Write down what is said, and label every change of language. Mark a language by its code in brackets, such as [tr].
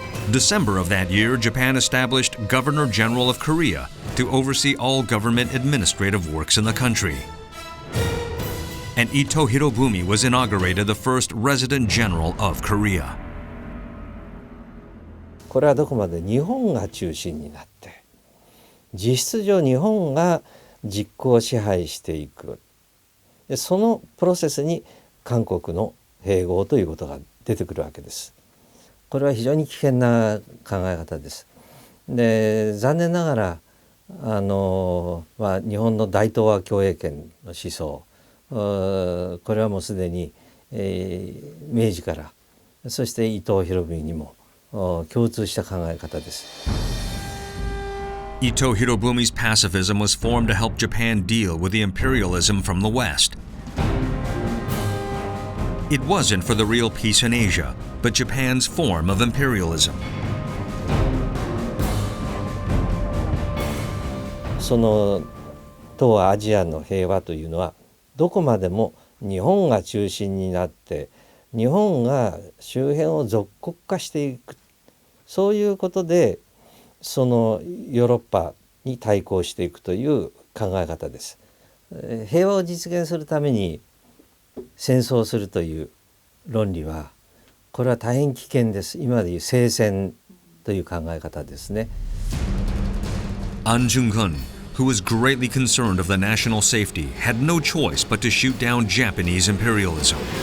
[en] December of that year, Japan established Governor General of Korea to oversee all government administrative works in the country. And Ito Hirobumi was inaugurated the first Resident General of Korea. [ja] これはどこまで日本が中心になって実質上日本が実効支配していくでそのプロセスに韓国の併合ということが出てくるわけです。これは非常に危険な考え方です。で残念ながら日本の大東亜共栄圏の思想これはもうすでに、明治からそして伊藤博文にも共通した考え方です。 [en] Ito Hirobumi's pacifism was formed to help Japan deal with the imperialism from the West. It wasn't for the real peace in Asia, but Japan's form of imperialism. [ja] その東アジアの平和というのはどこまでも日本が中心になって日本が周辺を属国化していく、そういうことでそのヨーロッパに対抗していくという考え方です。平和を実現するために戦争をするという論理はこれは大変危険です。今でいう聖戦という考え方ですね。 [en] Ahn Jung-geun, who was greatly concerned of the national safety, had no choice but to shoot down Japanese imperialism.